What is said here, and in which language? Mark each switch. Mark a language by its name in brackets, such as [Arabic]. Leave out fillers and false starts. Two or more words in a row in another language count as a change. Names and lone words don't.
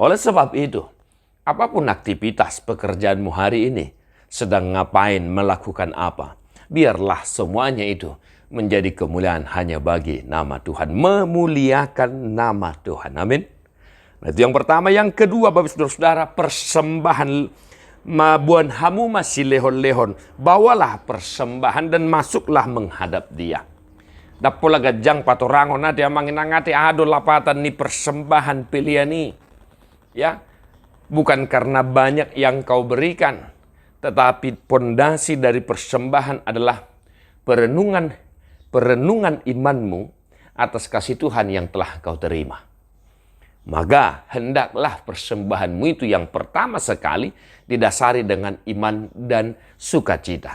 [Indonesian] Oleh sebab itu, apapun aktivitas pekerjaanmu hari ini, sedang ngapain, melakukan apa, biarlah semuanya itu menjadi kemuliaan hanya bagi nama Tuhan. Memuliakan nama Tuhan. Amin. Nah, itu yang pertama. Yang kedua, Bapak Saudara-saudara, persembahan [Batak Toba] mabuan hamu masih lehon-lehon. [Indonesian] Bawalah persembahan dan masuklah menghadap dia. [Batak Toba] Dapola gajang patorangon na dia manginangati ado lapatan ni persembahan pilihan ni. [Indonesian] Ya. Bukan karena banyak yang kau berikan, tetapi pondasi dari persembahan adalah perenungan imanmu atas kasih Tuhan yang telah kau terima. Maka hendaklah persembahanmu itu yang pertama sekali didasari dengan iman dan sukacita.